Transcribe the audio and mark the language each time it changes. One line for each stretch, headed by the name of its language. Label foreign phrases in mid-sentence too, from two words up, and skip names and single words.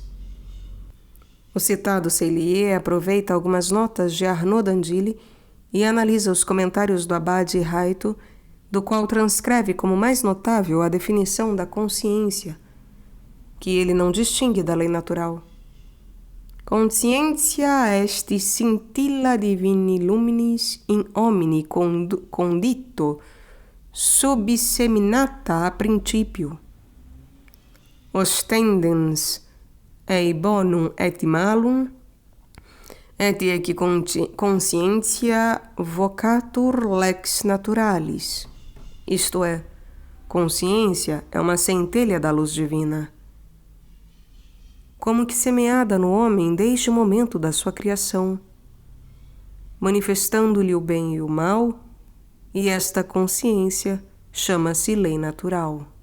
Portuguese: O citado Cellier aproveita algumas notas de Arnaud d'Andilly e analisa os comentários do abade Raito, do qual transcreve como mais notável a definição da consciência, que ele não distingue da lei natural.
Latin: Conscientia est scintilla divini luminis in homini condito subseminata a principio. Ostendens ei bonum et malum, et ec conscientia vocatur lex naturalis.
Portuguese: Isto é, Consciência é uma centelha da luz divina. Como que semeada no homem desde o momento da sua criação, manifestando-lhe o bem e o mal, e esta consciência chama-se lei natural.